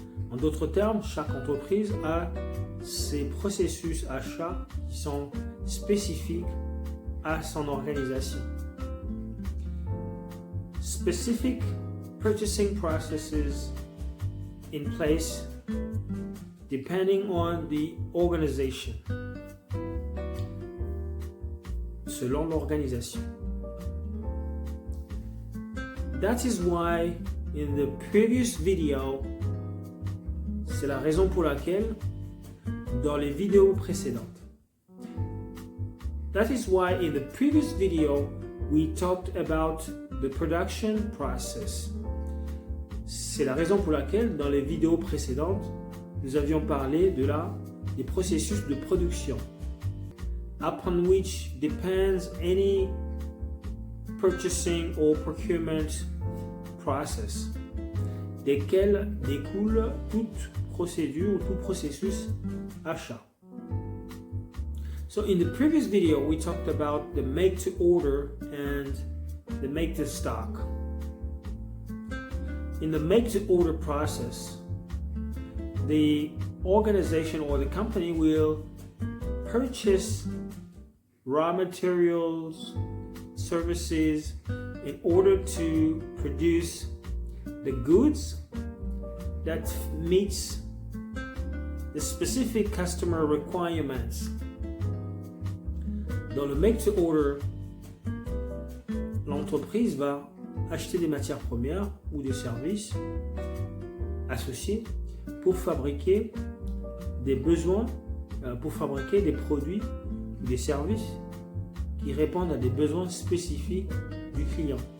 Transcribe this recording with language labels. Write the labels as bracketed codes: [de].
[fr] En d'autres termes, chaque entreprise a ses processus achats qui sont spécifiques à son organisation. [en] Specific purchasing processes in place depending on the organization. [fr] Selon l'organisation. [en] That is why in the previous video, [fr] c'est la raison pour laquelle dans les vidéos précédentes, [en] that is why in the previous video we talked about the production process. [fr] C'est la raison pour laquelle dans les vidéos précédentes, nous avions parlé des processus de production, [en] upon which depends any purchasing or procurement process, [fr] desquels découle toute procédure ou tout processus achat. [en] So in the previous video, we talked about the make to order and the make to stock. In the make to order process, the organization or the company will purchase raw materials, services in order to produce the goods that meets the specific customer requirements. [fr] Dans le make to order, l'entreprise va acheter des matières premières ou des services associés pour fabriquer des besoins, pour fabriquer des produits ou des services qui répondent à des besoins spécifiques du client.